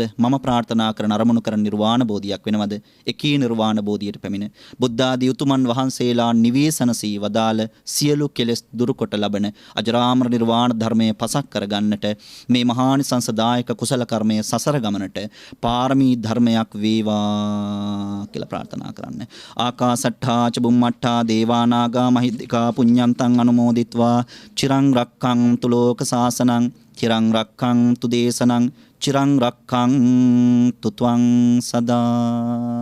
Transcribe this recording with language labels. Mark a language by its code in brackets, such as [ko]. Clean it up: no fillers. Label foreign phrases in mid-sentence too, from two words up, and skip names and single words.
[si] මම ප්‍රාර්ථනා කරන අරමුණු කරන නිර්වාණ බෝධියක් වෙනවද? එකී නිර්වාණ බෝධියට පැමිණ බුද්ධ ආදී උතුමන් වහන්සේලා නිවේසනසී වදාළ සියලු කෙලෙස් දුරු කොට ලබන අජරාමර නිර්වාණ ධර්මයේ පසක් කරගන්නට මේ මහානිසංසදායක කුසල කර්මයේ සසර ගමනට පාරමී ධර්මයක් වේවා කියලා ප්‍රාර්ථනා කරන්න. [pi] ආකාසට්ඨා ච බුම්මට්ඨා දේවානාගා මහිද්దికා පුඤ්ඤන්තං අනුමෝදිත්වා චිරං රක්ඛන්තු ලෝක සාසනං චිරං රක්ඛන්තු දේශනං චිරං රක්ඛන්තු ත්වං සදා.